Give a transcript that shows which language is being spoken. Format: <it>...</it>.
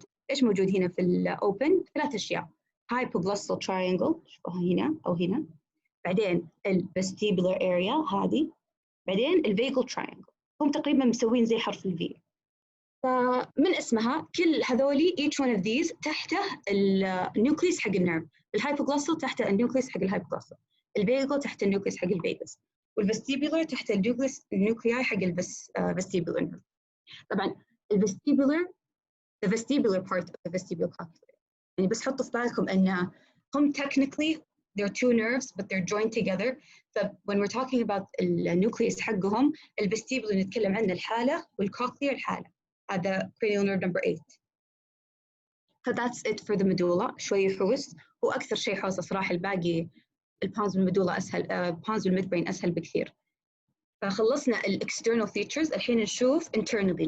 <ar>ايش موجود هنا في الاوبن؟ 3 اشياء: hypoglossal triangle شوفوها هنا او هنا، بعدين الvestibular area هذه، بعدين الvagal triangle، هم تقريبا مسوين زي حرف الفي. فمن اسمها كل هذولي</ar> <en>each one of these</en> <ar>تحته النيوكليس حق النيرف، الهايبوغلوسال تحته النيوكليس حق الهايبوغلوسال، الفيجل تحت النيوكليس حق الفيجس، والفستيبولر تحت النيوكلياي حق الفستيبولر نيرف.</ar> <en>طبعا the vestibular part of the vestibular cochlea،</en> <ar>يعني بس حطوا في بالكم ان هم</ar> <en>technically they're two nerves but they're joined together. So when we're talking about</en> <ar>النيوكليس حقهم الفستيبولر نتكلم عنه الحالة والكوكليا الحالة. هذا</ar> <en>cranial nerve number 8. So that's it for the medulla.</en> <ar>شوي حوس، هو أكثر شيء حوس صراحة، الباقي البونز والميدولا أسهل، بونز والميدبرين أسهل بكثير. فخلصنا external features، الحين نشوف internally.</ar>